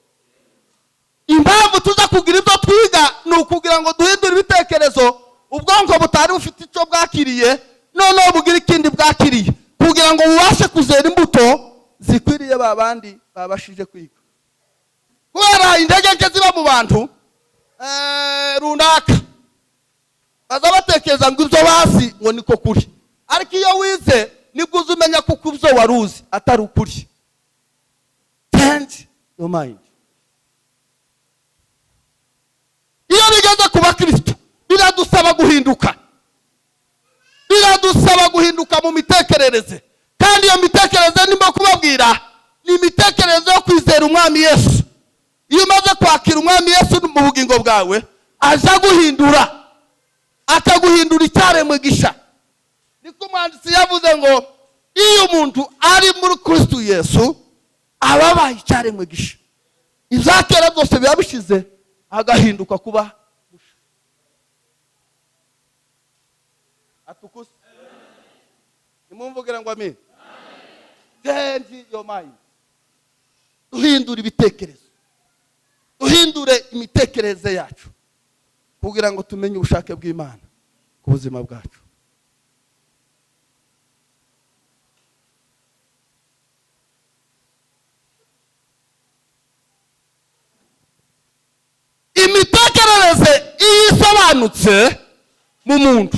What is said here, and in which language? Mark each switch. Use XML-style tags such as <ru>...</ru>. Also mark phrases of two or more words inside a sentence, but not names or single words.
<rw>Impamvu tuza kugira ibyo twiga nukugira ngo duhindure ibitekerezo ubwonko butari bufite icyo bwakiriye, none bugira ikindi bwakiriye kugira ngo bubashe kuzera imbuto zikwiriye babandi babashije kwiga. Kubera indege nke ziba mu bantu runaka baza batekereza ngo ibyo basi ngo niko kuri, ariko iyo wize nibwo uzumenya kuko ibyo waruzi atari ukuri.</rw> <en>Change your mind.</en> <rw>Iyo bigeze kuba Kristo biradusaba guhinduka. Biradusaba guhinduka mu mitekerereze, kandi iyo mitekerereze ndimo kubabwira ni imitekerereze yo kwizera Umwami Yesu. Iyo umaze kwakira Umwami Yesu mu bugingo bwawe, aza guhindura, akaguhindura icyaremwe gisha. Niko umwanditsi yavuze ngo iyo umuntu ari muri Kristo Yesu ababaye icyaremwe gisha. Ibyakera byose biba bishize agahinduka kuba busha. Atukuse. Nimumvugira ngo amen.</rw> <en>Change your mind.</en> <rw>Duhindure ibitekerezo. Duhindure imitekerereze yacu kugira ngo tumenye ubushake bw'Imana ku buzima bwacu. Imitekerereze isobanutse mu muntu.</rw>